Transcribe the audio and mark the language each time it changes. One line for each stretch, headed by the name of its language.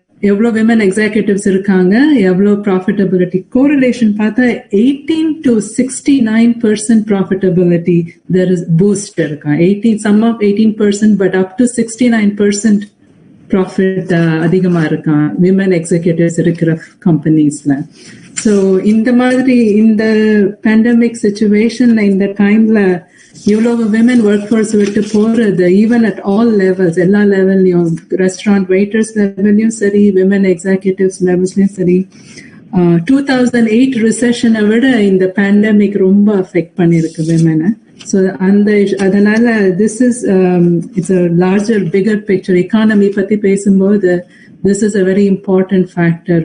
Tamil: எவ்வளவு women executives இருக்காங்க, எவ்வளவு profitability.
English: Correlation
Tamil: பார்த்தா
English: 18 to 69% profitability there is boost
Tamil: இருக்கா.
English: 18% but up to 69% profit
Tamil: அதிகமா இருக்கான்
English: women executives
Tamil: இருக்கிற கம்பெனிஸ்ல. So இந்த மாதிரி இந்த பேண்டமிக் சிச்சுவேஷன்ல இந்த டைம்ல இவ்வளவு women workforce விட்டு போறது,
English: even at all levels,
Tamil: எல்லா லெவல்லையும், ரெஸ்டாரண்ட் வெயிட்டர்ஸ் லெவல்லையும் சரி, women executives லெவல்ஸ்லயும் சரி, 2008 ரிசெஷனை விட இந்த பேண்டமிக் ரொம்ப அஃபெக்ட் பண்ணிருக்கு women-அ.
English: So
Tamil: அதனால
English: this is it's a larger, bigger picture. Economy பத்தி பேசும்போது this is a very important factor.